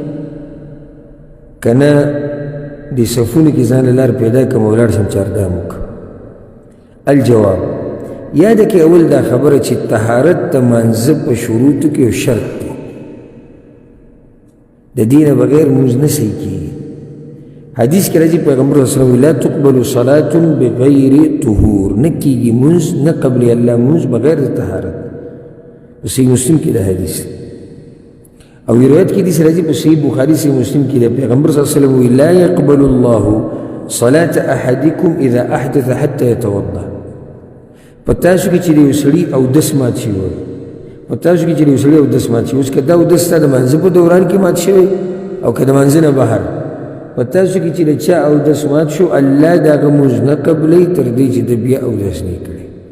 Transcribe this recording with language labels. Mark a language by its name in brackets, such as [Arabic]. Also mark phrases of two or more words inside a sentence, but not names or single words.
[Pashto] که نه دې صفونو کې ځان له لار پیدا کړم او ولاړ شم چارګام وکړم الجواب یاده کې اول دا خبره چې طهارت د مانځه په شروطو کې یو شرط دی د دې نه بغیر مونځ نه صحیح کېږي حدیث کې راځي پیغمبر صلی الله علیه وسلم [Arabic] لا تقبل صلاة بغیر طهور [Pashto] نه کېږي مونځ نه قبلې الله مونځ بغیر د طهارت په صحیح مسلم کې دا حدیث او روایت کې دې راځي په صحیح بخاري صحیح مسلم کې پیغمبر صلی الله علیه وسلم [Arabic] لا يقبل الله صلاة احدکم اذا احدث حتى يتوضا [Pashto] په تاسو کې چې یو سړي اودس مات شي وي په تاسو کې چې یو سړي اودس مات شي اوس که دا اودس ستا د مانځه په دوران کې مات شوی او که د مانځه نه بهر په تاسو کې چې د چا اودس مات شو الله د هغه مونځ نه قبلوي تر دې چې د بیا اودس نه کړي